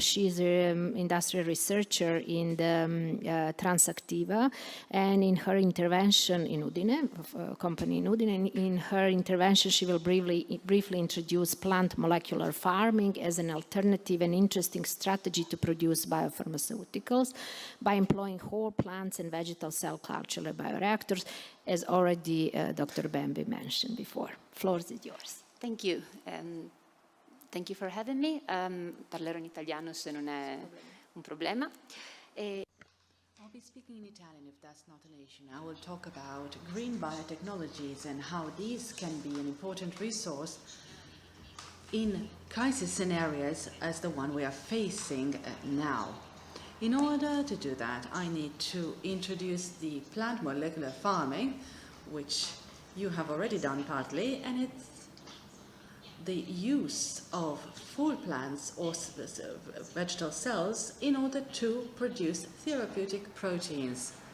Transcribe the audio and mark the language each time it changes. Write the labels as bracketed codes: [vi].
[en] She's an industrial researcher in the Transactiva, and in her intervention in Udine, a company in Udine, in her intervention she will briefly introduce plant molecular farming as an alternative and interesting strategy to produce biopharmaceuticals by employing whole plants and vegetal cell culture bioreactors, as already Dr. Bembi mentioned before. Floor is yours. Thank you. Thank you for having me. [it] Parlerò in italiano se non è un problema. [en] I'll be speaking in Italian if that's not an issue. I will talk about green biotechnologies and how these can be an important resource in crisis scenarios as the one we are facing now. In order to do that, I need to introduce the plant molecular farming, which you have already done partly, and it's the use of full plants or vegetal cells in order to produce therapeutic proteins.